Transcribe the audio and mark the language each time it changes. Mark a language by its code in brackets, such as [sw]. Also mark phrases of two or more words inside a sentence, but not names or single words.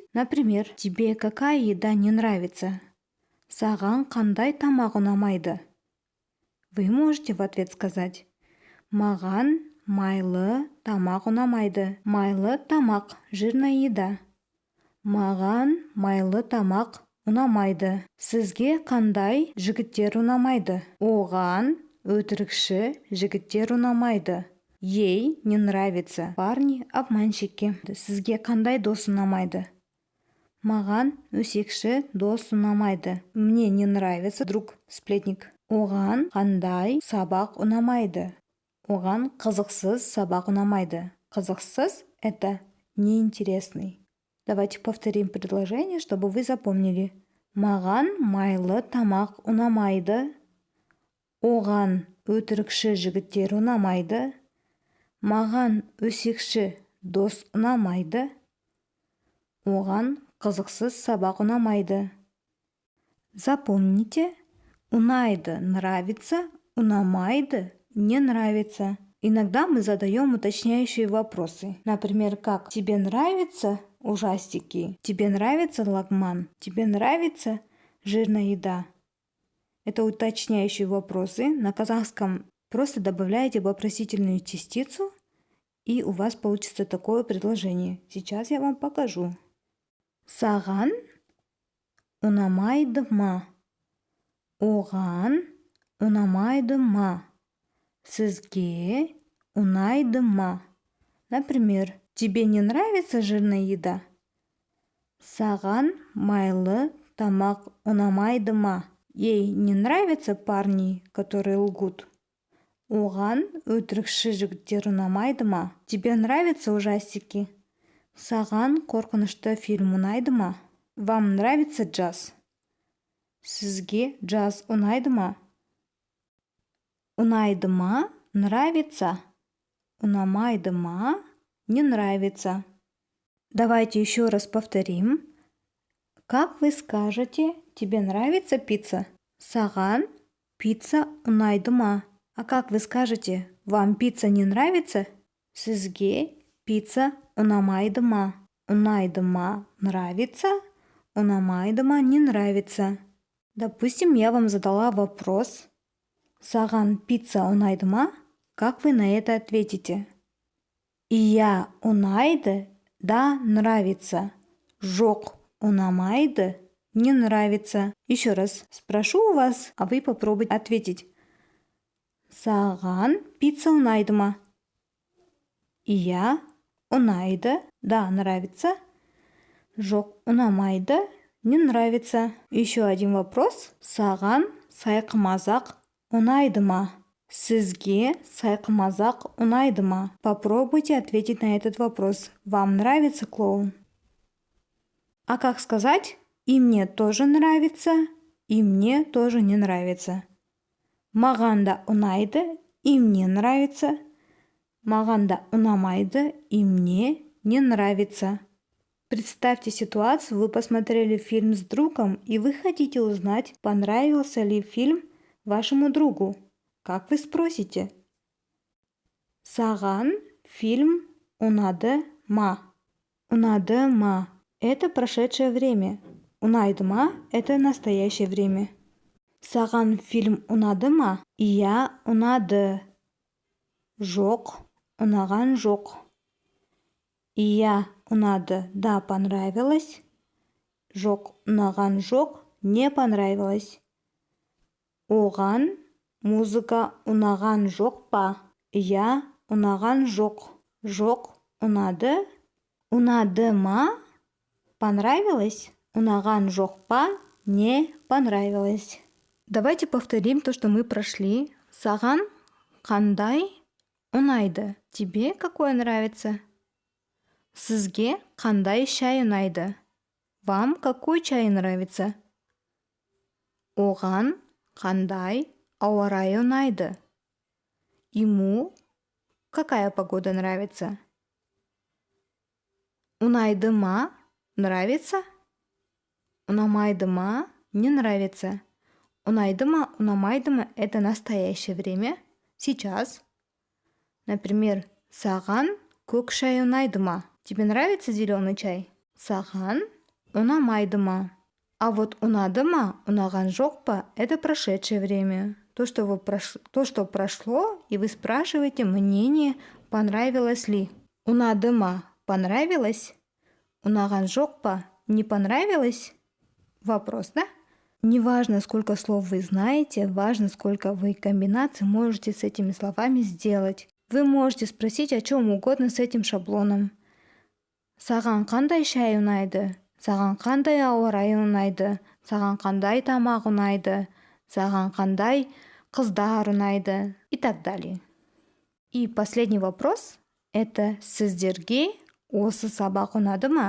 [ru] Например, тебе какая еда не нравится? [kk] Саған қандай тамақ ұнамайды? [ru] Вы можете в ответ сказать: [kk] маған майлы тамақ ұнамайды. Майлы тамақ – [ru] жирная еда. [kk] Маған майлы тамақ ұнамайды. Сізге қандай жігіттер ұнамайды? Оған өтірікші жігіттер ұнамайды. [ru] Ей не нравится парни-обманщики. [kk] Сізге қандай дос ұнамайды? Маған өсекші дос ұнамайды. [ru] Мне не нравится друг-сплетник. [kk] Оған қандай сабақ ұнамайды? Оған қызықсыз сабақ ұнамайды. Қызықсыз – [ru] это неинтересный. Давайте повторим предложение, чтобы вы запомнили. [kk] Маған майлы тамақ ұнамайды. Оған өтірікші жігіттер ұнамайды. Маған өсекші дос ұнамайды. Оған қызықсыз сабақ ұнамайды. [ru] Запомните, унайды нравится, унамайды не нравится. Иногда мы задаем уточняющие вопросы. Например, как: тебе нравятся ужастики? Тебе нравится лагман? Тебе нравится жирная еда? Это уточняющие вопросы. На казахском просто добавляете вопросительную частицу, и у вас получится такое предложение. Сейчас я вам покажу. [kk] Саған ұнамайды ма? Оған ұнамайды ма? Сізге ұнайды ма? [ru] Например, тебе не нравится жирная еда? [kk] Саған майлы тамақ ұнамайды ма? [ru] Ей не нравятся парни, которые лгут? [kk] Оған өтірікші жігіттер ұнамайды ма? [ru] Тебе нравятся ужастики? [kk] Саған қорқынышты фильм ұнайды ма? [ru] Вам нравится джаз? [kk] Сізге джаз ұнайды ма? Ұнайды ма? Нравится? Унамайды ма? [ru] Не нравится. Давайте еще раз повторим. Как вы скажете, тебе нравится пицца? [kk] Саған пицца ұнайды ма? [ru] А как вы скажете, вам пицца не нравится? [kk] Сізге пицца ұнамайды ма? Ұнайды ма? Нравится? Унамайды ма? [ru] Не нравится. Допустим, я вам задала вопрос. [kk] Саған пицца ұнайды ма? [ru] Как вы на это ответите? [kk] Ия ұнайды, [ru] да, нравится. [kk] Жоқ ұнамайды, [ru] не нравится. Еще раз спрошу у вас, а вы попробуйте ответить. [kk] Саған пицца ұнайды ма? Ия ұнайды, [ru] да, нравится. [kk] Жоқ ұнамайды, [ru] не нравится. Еще один вопрос. [kk] Саған сайқымазақ ұнайды ма? Сізге сайқымазақ ұнайды ма? [ru] Попробуйте ответить на этот вопрос. Вам нравится клоун? А как сказать? И мне тоже нравится, и мне тоже не нравится. [kk] Маған да ұнайды, [ru] и мне нравится. [kk] Маған да ұнамайды, [ru] и мне не нравится. Представьте ситуацию, вы посмотрели фильм с другом, и вы хотите узнать, понравился ли фильм вашему другу. Как вы спросите? [kk] Саған фильм ұнады ма? Ұнады ма? [ru] Это прошедшее время. [kk] Ұнайды ма? [ru] Это настоящее время. [kk] Саған фильм ұнады ма? Ия ұнады. Жоқ ұнаған жоқ. Ия ұнады, [ru] да, понравилось. [kk] Жоқ ұнаған жоқ, [ru] не понравилось. [kk] Оған музыка ұнаған жоқ па? Ия ұнаған жоқ. Жоқ ұнады. Ұнады ма? Понравилось? Ұнаған жоқ па? [ru] Не понравилось. Давайте повторим то, что мы прошли. [kk] Саған қандай ұнайды? [ru] Тебе какое нравится? [kk] Сізге қандай шай ұнайды? [ru] Вам какой чай нравится? [kk] Оған қандай ауа райы ұнайды? [ru] Ему какая погода нравится? [kk] Ұнайды ма? Нравится? Унамайды ма? [ru] Не нравится. [kk] Унайды ма, унамайды ма – [ru] это настоящее время. Сейчас. Например, [kk] саған көк шай ұнайды ма? [ru] Тебе нравится зеленый чай? [kk] Саған унамайды ма? [ru] А вот [kk] ұнады ма, ұнаған жоқ па – [ru] это прошедшее время. То, что прошло, и вы спрашиваете мнение, понравилось ли. Ұнады ма? Понравилось? Унаған жоқ па? Не понравилось? Вопрос, да? Не важно, сколько слов вы знаете, важно, сколько вы комбинаций можете с этими словами сделать. Вы можете спросить о чем угодно с этим шаблоном. [kk] Саған қандай шай ұнайды? Саған қандай ауа райы ұнайды? Саған қандай тамақ ұнайды? Саған қандай қыздар ұнайды? [ru] И так далее. И последний вопрос. [kk] Это сіздерге осы сабақ ұнады ма?